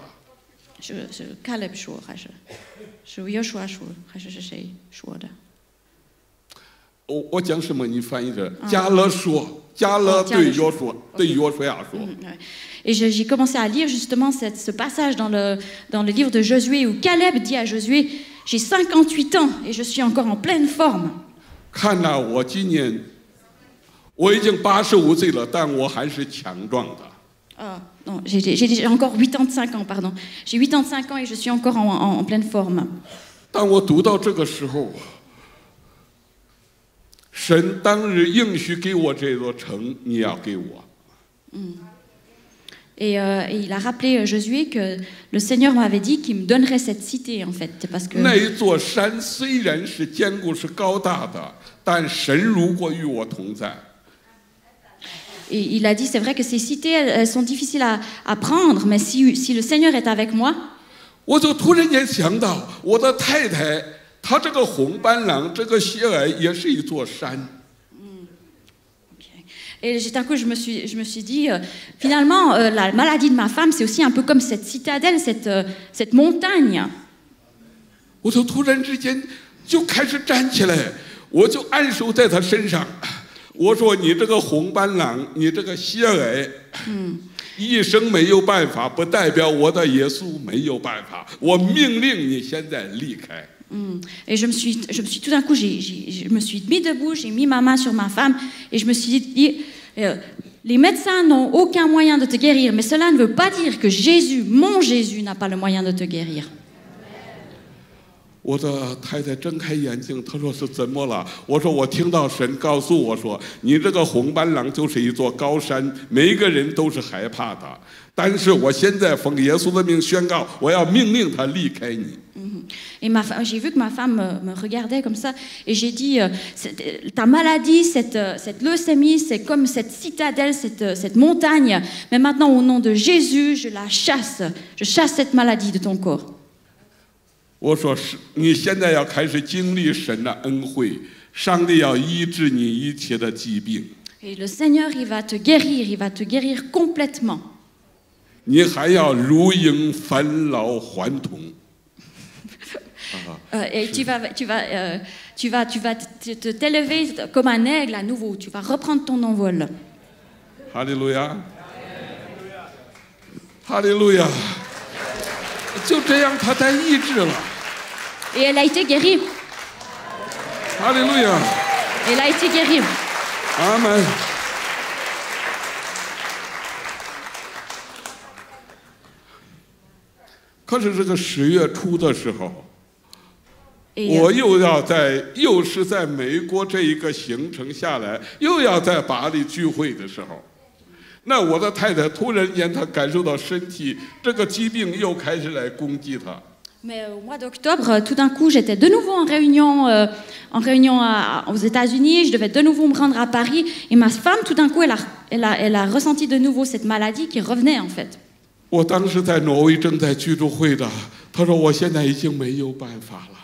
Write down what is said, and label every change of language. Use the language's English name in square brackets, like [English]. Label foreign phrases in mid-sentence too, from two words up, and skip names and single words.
[Chinese] 是 Caleb 说还是约书亚说还是谁说的？我讲什么？你翻译着。迦勒说，迦勒对约书亚说。 [French] Et j'ai commencé à lire justement ce passage dans le livre de Josué où Caleb dit à Josué, j'ai 58 ans et je suis encore en pleine forme. [Chinese] 看呐，我今年我已经85岁了，但我还是强壮的。 [French] Non, j'ai encore 85 ans, pardon. J'ai 85 ans et je suis encore en pleine forme. [Chinese] 当我读到这个时候。神当日应许给我这座城，你要给我。 [French] Et il a rappelé Josué que le Seigneur m'avait dit qu'il me donnerait cette cité en fait, parce que. [Chinese] 那一座山虽然是坚固是高大的，但神如果与我同在。 [French] Et il a dit, c'est vrai que ces cités, elles sont difficiles à prendre, mais si le Seigneur est avec moi. [Chinese] 我就突然间想到，我的太太。他这个红斑狼，这个血癌也是一座山。 [French] Et d'un coup, je me suis dit, finalement, la maladie de ma femme, c'est aussi un peu comme cette citadelle, cette montagne. [Chinese] 我就突然之间就开始站起来，我就按手在他身上，我说：“你这个红斑狼，你这个血癌，一生没有办法，不代表我的耶稣没有办法。我命令你现在离开。” [French] Et je me suis tout d'un coup, je me suis mis debout, j'ai mis ma main sur ma femme et je me suis dit, les médecins n'ont aucun moyen de te guérir, mais cela ne veut pas dire que Jésus, mon Jésus, n'a pas le moyen de te guérir. [Chinese] 我的太太睁开眼睛，她说：“是怎么了？” 我说：“我听到神告诉我说，你这个红斑狼就是一座高山，每一个人都是害怕的。但是我现在奉耶稣的名宣告，我要命令他离开你。” [French] Et j'ai vu que ma femme me regardait comme ça et j'ai dit, ta maladie, cette leucémie, c'est comme cette citadelle, cette montagne. Mais maintenant, au nom de Jésus, je la chasse. Je chasse cette maladie de ton corps. [Chinese] 我说：“你现在要开始经历神的恩惠，上帝要医治你一切的疾病。” [French] Et le Seigneur, il va te guérir complètement. [Chinese] 你还要如鹰返老还童。 [French] Et tu vas t'élever comme un aigle à nouveau. Tu vas reprendre ton envol. Alléluia. Alléluia. [Chinese] 就这样，他才医治了。 [French] Et elle a été guérie. Alléluia. Elle a été guérie. [Chinese] Amen. 可是这个10月初的时候。我又是在美国这一个行程下来，又要在巴黎聚会的时候，那我的太太突然间她感受到身体这个疾病又开始来攻击她。 [French] Mais au mois d'octobre, tout d'un coup, j'étais de nouveau en réunion aux États-Unis. Je devais de nouveau me rendre à Paris. Et ma femme, tout d'un coup, elle a ressenti de nouveau cette maladie qui revenait, en fait. [Chinese] 我当时在挪威正在居住会的，他说我现在已经没有办法了。